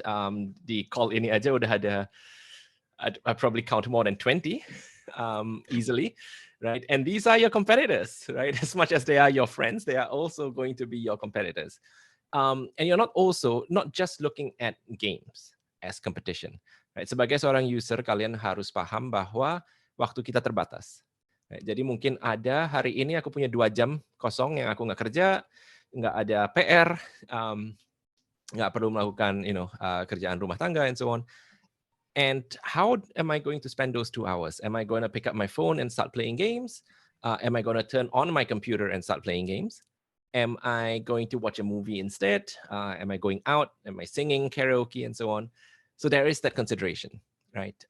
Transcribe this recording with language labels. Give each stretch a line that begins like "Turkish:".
Indonesian: Di call ini aja udah ada,
English: I probably count more than 20 easily, right? And these are your competitors, right? As much as they are your friends, they are also going to be your competitors. And you're not just looking at games as competition, right?
Indonesian: Sebagai seorang user, kalian harus paham bahwa waktu kita terbatas.
English: Right?
Indonesian: Jadi mungkin ada hari ini aku punya 2 jam kosong yang aku nggak kerja, nggak ada PR, nggak perlu melakukan kerjaan rumah tangga
English: and so on. And how am I going to spend those 2 hours? Am I going to pick up my phone and start playing games? Am I going to turn on my computer and start playing games? Am I going to watch a movie instead? Am I going out? Am I singing karaoke and so on? So there is that consideration, right?